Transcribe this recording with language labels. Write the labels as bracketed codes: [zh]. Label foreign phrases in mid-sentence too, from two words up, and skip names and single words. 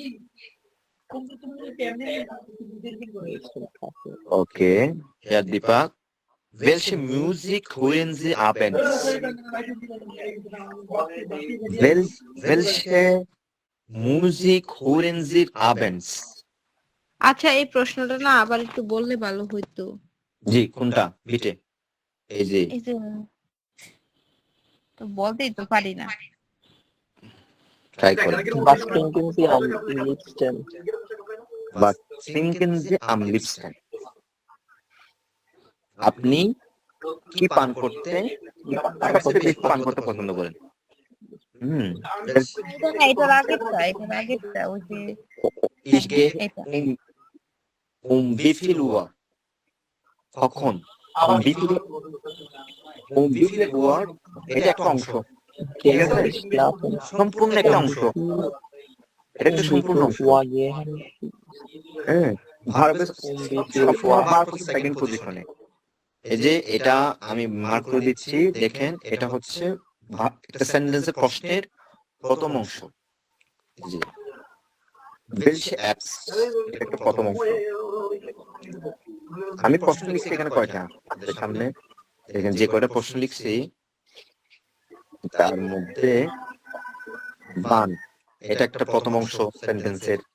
[de] Liebsten Kaffee. Okay. Herr Deepak, welche Musik hören Sie abends? Welche Musik hören Sie abends? [bn] আচ্ছা, এই প্রশ্নটা না আবার একটু বললে ভালো হইতো। জি, কোনটা? বিটে এই যে এই যে তো বলতেই তো পারি না। ট্রাই করেন। [de] Was trinken Sie am liebsten? Was trinken Sie am liebsten? [bn] আপনি কি পান করতে সবচেয়ে বেশি পান করতে পছন্দ করেন? এটা না, এটার আগেরটা ওই যে [de] Ich gehe [bn] এটা [de] wie viel Uhr? কখন? Um wie viel Uhr? [bn] এটা একটা অংশ। ঠিক আছে? [de] Gehen schlafen. [bn] সম্পূর্ণ একটা অংশ, এটা একটা [de] Um wie [bn] সম্পূর্ণ [de] viel [bn] অংশ। [de] Uhr gehen? [bn] হ্যাঁ, ভার্বের [de] wie viel [bn] সবসময় [de] Uhr? [bn] ভার্ব হচ্ছে [en] second position. [bn] এই যে এটা আমি মার্ক করে দিচ্ছি, দেখেন এটা হচ্ছে একটা সেন্টেন্সের প্রশ্নের প্রথম অংশ। এই যে [de] welche Apps, [bn] এটা একটা প্রথম অংশ। আমি প্রশ্ন লিখছি এখানে কয়টা আপনাদের সামনে, দেখেন যে কয়টা প্রশ্ন লিখছি তার মধ্যে বান, এটা একটা প্রথম অংশ সেন্টেন্সের।